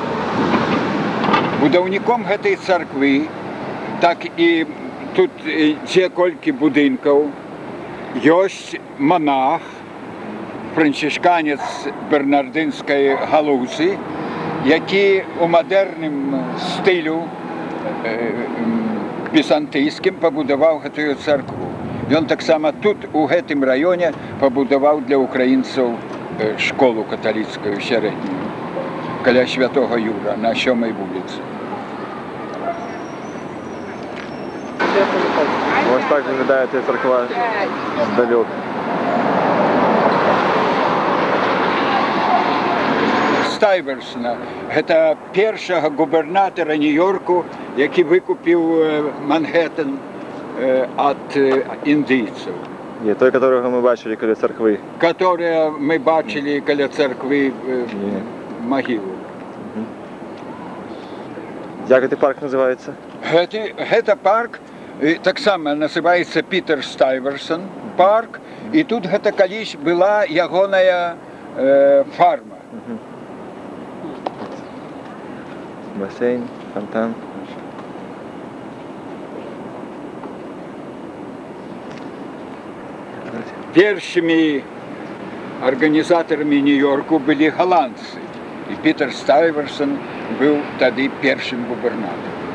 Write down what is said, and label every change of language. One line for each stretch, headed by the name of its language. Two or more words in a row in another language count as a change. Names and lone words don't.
Belarusian: Будаўніком гэтай царквы, так і тут дзе колькі будынкаў, ёсць манах, францішканец бернардынскай галузы, які у мадэрным стылю візантыйскім пабудаваў гэтую царкву. Ён таксама тут, у гэтым раёне, пабудаваў для украінцаў школу каталіцкую сярэднюю, каля Святога Юра, на 7-й вуліцы.
Ukrainian: Ось так виглядає ця церква здалек.
Belarusian: Стайверсона, гэта першага губернатара Нью-Йорку, які выкупіў Манхэттен ад індыйцаў.
Ukrainian: Ні, той, якого ми бачили каля церкви.
Russian: Которые мы
Belarusian: бачили каля церкви магілу.
Ukrainian: Як цей парк називається?
Belarusian: Гэта парк таксама называецца Пітер Стайверсон парк, і тут гэта калісь была ягоная фарма. Басейн, фонтан. Першымі арганізатарамі Нью-Йорку былі галандцы, і Пітер Стайверсон быў тады першым губернатарам.